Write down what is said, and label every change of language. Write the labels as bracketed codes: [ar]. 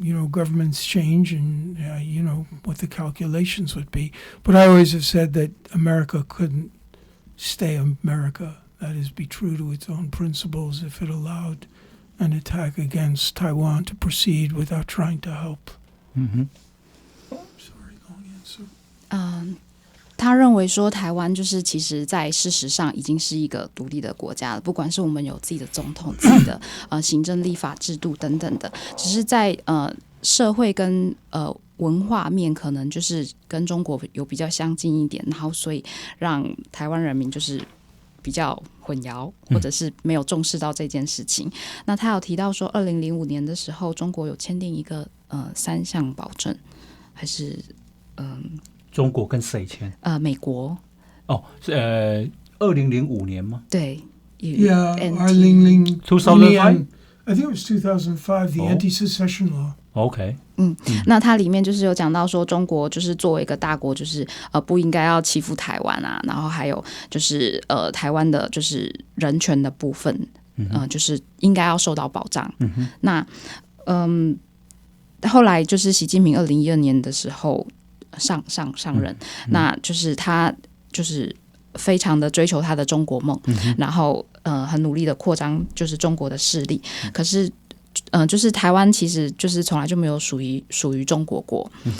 [en] Governments change and, what the calculations would be. But I always have said that America couldn't stay America. That is, be true to its own principles if it allowed an attack against Taiwan to proceed without trying to help. Mm-hmm. Sorry, long answer. [zh] 他认为说台湾就是其实在事实上已经是一个独立的国家了，不管是我们有自己的总统、自己的行政立法制度等等的，只是在社会跟文化面可能就是跟中国有比较相近一点，然后所以让台湾人民就是比较混淆，或者是没有重视到这件事情。那他有提到说2005年的时候中国有签订一个3项保证，还是中国跟谁签？美国。哦，是2005年吗？对 [en] ，Yeah, 2005 I think it was 2005, the anti-secession law. OK， [zh] 那它里面就是有讲到说，中国就是作为一个大国，就是不应该要欺负台湾啊，然后还有就是台湾的就是人权的部分，就是应该要受到保障。那后来就是习近平2012年的时候上任，那就是他就是非常的追求他的中国梦，然后很努力的扩张就是中国的势力，可是就是台湾其实就是从来就没有属于中国过。